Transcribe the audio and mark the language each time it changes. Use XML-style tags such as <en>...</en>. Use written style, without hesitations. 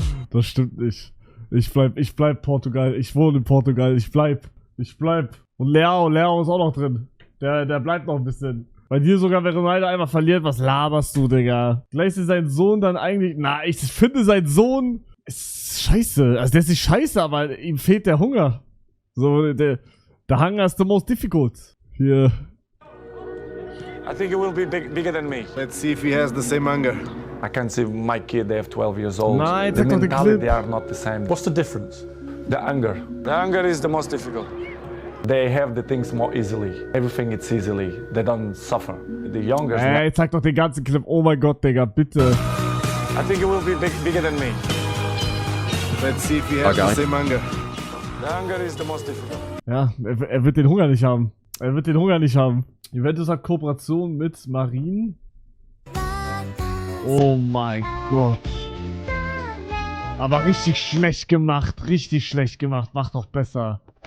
<de>Das stimmt nicht. Ich bleib Portugal. Ich wohne in Portugal. Ich bleib. Und Leao ist auch noch drin. Der bleibt noch ein bisschen. Bei dir sogar, wenn Ronaldo einmal verliert, was laberst du, Digga? Gleich ist sein Sohn dann eigentlich... Na, ich finde, sein Sohn ist scheiße. Also der ist nicht scheiße, aber ihm fehlt der Hunger.</de> <en>So, the hunger is the most difficult.</en> <de>Hier.</de> <en>I think he will be bigger than me. Let's see if he has the same hunger. I can see my kid, they have 12 years old.</en> <de>Nein,</de> <en>the</en> <de>sag doch den</de> <en>mentality,</en> <de>Clip.</de> <en>they are not the same. What's the difference? The hunger. The hunger is the most difficult. They have the things more easily. Everything it's easily. They don't suffer. The younger.</en> <de>Ey, zeig doch den ganzen Clip. Oh mein Gott, Digga, bitte.</de> <en>I think he will be bigger than me. Let's see if you have the same hunger. The hunger is the most difficult.</en> <de>Ja, er wird den Hunger nicht haben. Er wird den Hunger nicht haben. Juventus hat Kooperation mit Marien. Oh mein Gott. Aber richtig schlecht gemacht. Richtig schlecht gemacht. Mach doch besser.</de>